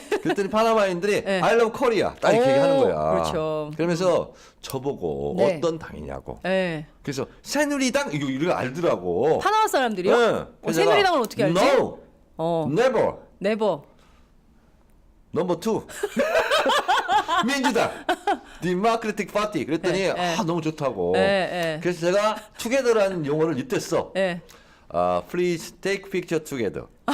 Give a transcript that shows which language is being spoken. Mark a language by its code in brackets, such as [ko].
[ko] 그랬더니 파나마인들이 [en] I love Korea. [ko] 딱 이렇게 얘기하는 거야. 그렇죠. 그러면서 저보고 네. 어떤 당이냐고. 네. 그래서 새누리당 이거 알더라고. 파나마 사람들이요? 네. 새누리당은 어떻게 알지? [en] No, never. [ko] 네버. 넘버 2. 민주당. 디모크래틱 파티. 그랬더니 너무 좋다고. 그래서 제가 투게더라는 용어를 윕댔어. [en] Please take picture together.